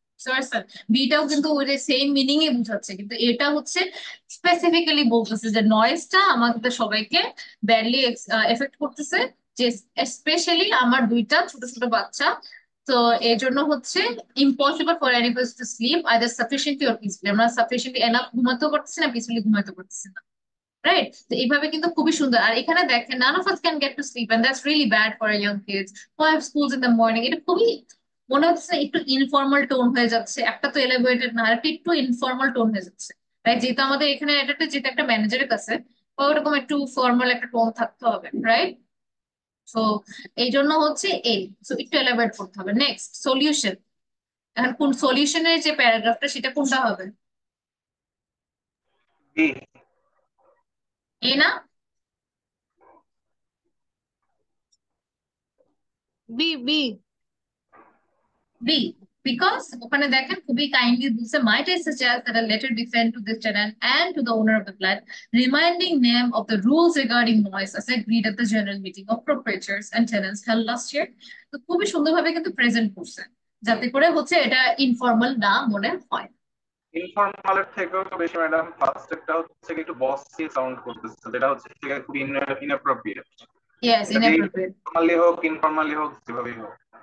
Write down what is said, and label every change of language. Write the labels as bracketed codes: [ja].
[bn] Sir sir, বিটাও কিন্তু ওই যে সেম মিনিং এ বুঝাচ্ছে, কিন্তু এটা হচ্ছে স্পেসিফিক্যালি বলতেছে যে নয়েজটা আমাদের সবাইকে ব্যাডলি এফেক্ট করতেছে, যে স্পেশালি আমার 2টা ছোট ছোট বাচ্চা। তো এই জন্য হচ্ছে [en] impossible for anybody to sleep either sufficiently or peacefully, [bn] আমরা সাফিসিয়েন্টলি এনাফ ঘুমাতেও পারতেছি না, পিসফুলি ঘুমাতে পারতেছি না, রাইট? তো এইভাবে কিন্তু খুবই সুন্দর। আর এখানে দেখেন [en] none of us can get to sleep and that's really bad for our young kids who have schools in the morning. [bn] এটা খুবই মনে হচ্ছে একটু ইনফর্মাল টোন হয়ে যাচ্ছে, একটা তো এলিভেটেড না, আর একটু ইনফর্মাল টোন হয়ে যাচ্ছে, রাইট? যেহেতু আমাদের এখানে এটা যেটা একটা ম্যানেজারের কাছে, ওরকম একটু ফর্মাল একটা টোন থাকতে হবে, রাইট? সো এই জন্য হচ্ছে এই, সো একটু এলাবোরেট করতে হবে। Next solution. এখন কোন সলিউশনের যে প্যারাগ্রাফটা সেটা কোনটা হবে? বি। এ না? B B. বি, বিকজ ওখানে দেখেন খুবই কাইন্ডলি বলছে, [en] might I suggest that a letter be sent to this tenant and to the owner of the flat reminding them of the rules regarding noise as agreed at the general meeting of proprietors and tenants held last year। [bn] তো খুবই সুন্দরভাবে কিন্তু present করছে, যাতে করে হচ্ছে এটা informal না মনে হয়। ইনফর্মালের থেকেও তো বেশি ম্যাডাম ফার্স্ট একটা হচ্ছে কি একটু বসি সাউন্ড করতেছে, যেটা হচ্ছে খুব ইনঅ্যাপ্রোপ্রিয়েট। [en] yes, [bn] এটা দিয়ে [en] Inappropriate. [bn] ফর্মালি হোক ইনফর্মালি হোক যেভাবেই হোক।